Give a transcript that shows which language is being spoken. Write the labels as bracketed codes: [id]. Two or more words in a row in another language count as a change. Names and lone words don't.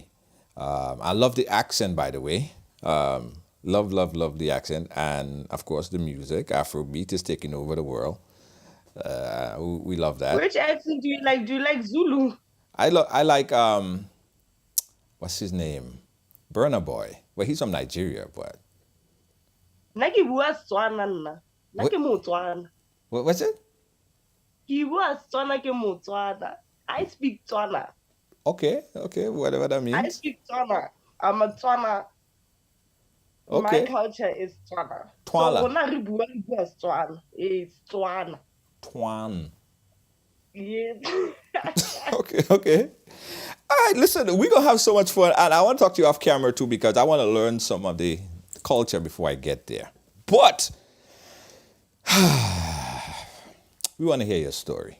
[en] I love the accent, by the way. Love, love, love the accent. And of course, the music. Afrobeat is taking over the world. We love that. Which accent do you like? Do you like Zulu? I like, what's his name? Burna Boy. Well, he's from Nigeria, but [tn] Nna ke bua Setswana nna. Nna [en] what, [tn] ke Motswana. [en] what's it? [tn] Ke bua Setswana ke Motswana. [en] I speak Tswana. Okay, whatever that I means. speak Tswana. I'm a Tswana. My Okay, culture is Tswana. So Twala, [tn] rona re bua Setswana. [en] It's Tswana. Twan. Yes. Okay. All right, listen, we're gonna have so much fun, and I want to talk to you off camera too because I want to learn some of the culture before I get there. But we want to hear your story.